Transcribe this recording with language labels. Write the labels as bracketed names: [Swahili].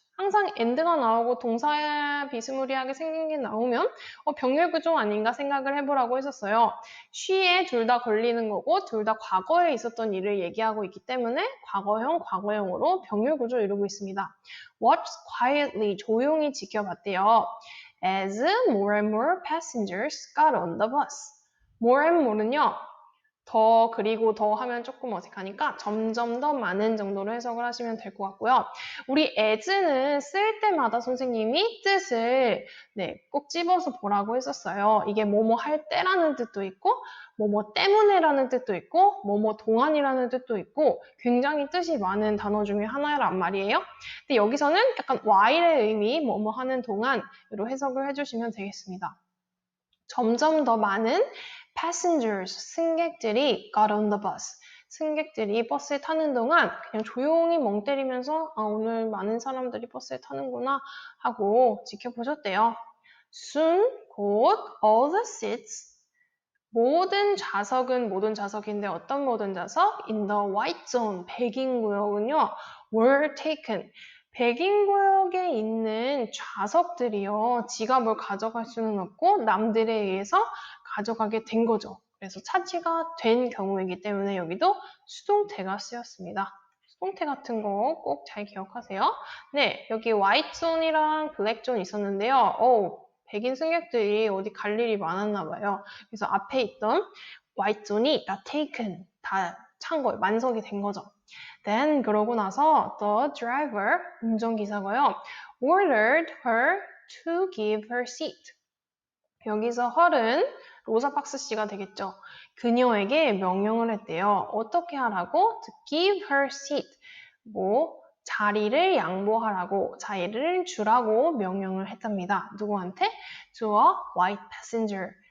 [Korean] 항상 and가 나오고 동사 비스무리하게 생긴 게 나오면 병렬 구조 아닌가 생각을 해보라고 했었어요. she에 둘 다 걸리는 거고 둘 다 과거에 있었던 일을 얘기하고 있기 때문에 과거형으로 병렬 구조 이루고 있습니다. [English] watched quietly, [Korean] 조용히 지켜봤대요. [English] as more and more passengers got on the bus. [Korean] more and more는요, 더 그리고 더 하면 조금 어색하니까 점점 더 많은 정도로 해석을 하시면 될 것 같고요. 우리 as는 쓸 때마다 선생님이 뜻을 꼭 집어서 보라고 했었어요. 이게 뭐뭐 할 때라는 뜻도 있고 뭐뭐 때문에라는 뜻도 있고 뭐뭐 동안이라는 뜻도 있고 굉장히 뜻이 많은 단어 중에 하나란 말이에요. 근데 여기서는 약간 while의 의미, 뭐뭐 하는 동안으로 해석을 해주시면 되겠습니다. 점점 더 많은 [English] passengers, [Korean] 승객들이 [English] got on the bus. [Korean] 승객들이 버스에 타는 동안 그냥 조용히 멍 때리면서 오늘 많은 사람들이 버스에 타는구나 하고 지켜보셨대요. Soon, 곧 [English] all the seats, [Korean] 모든 좌석인데 어떤 모든 좌석? [English] In the white zone, [Korean] 백인 구역은요, [English] were taken. [Korean] 백인 구역에 있는 좌석들이요, 지가 뭘 가져갈 수는 없고 남들에 의해서 가져가게 된 거죠. 그래서 차지가 된 경우이기 때문에 여기도 수동태가 쓰였습니다. 수동태 같은 거 꼭 잘 기억하세요. 네, 여기 white zone이랑 black zone 있었는데요. 백인 승객들이 어디 갈 일이 많았나 봐요. 그래서 앞에 있던 white zone이 다 taken, 다 찬 거예요. 만석이 된 거죠. [English] Then [Korean] 그러고 나서 [English] the driver, [Korean] 운전기사가요, [English] ordered her to give her seat. [Korean] 여기서 her은 로사 박스 씨가 되겠죠. 그녀에게 명령을 했대요. 어떻게 하라고? [English] To give her seat. [Korean] 자리를 양보하라고, 자리를 주라고 명령을 했답니다. 누구한테? [English] To a white passenger.